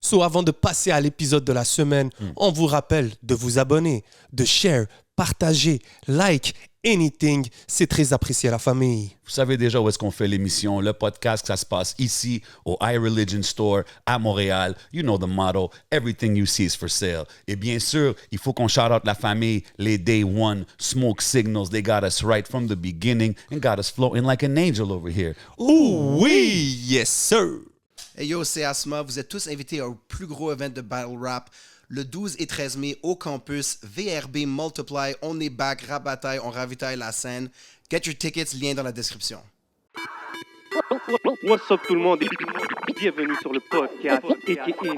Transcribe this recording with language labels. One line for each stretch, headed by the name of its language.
French: So, avant de passer à l'épisode de la semaine, on vous rappelle de vous abonner, de share, partager, like, anything. C'est très apprécié à la famille. Vous savez déjà où est-ce qu'on fait l'émission, le podcast, ça se passe ici au iReligion Store à Montréal.
English: You know the motto, everything you see is for sale.
French: Et bien sûr, il faut qu'on shout out la famille, les Day One, Smoke Signals.
English: They got us right from the beginning and got us floating like an angel over here.
French: Ouh oui,
English: yes sir.
French: Hey yo, c'est Asma. Vous êtes tous invités au plus gros event de Battle Rap le 12 et 13 mai au campus VRB Multiply. On est back, rap bataille, on ravitaille la scène.
English: Get your tickets,
French: lien dans la description.
English: What's up
French: tout le monde et bienvenue sur le podcast a.k.a.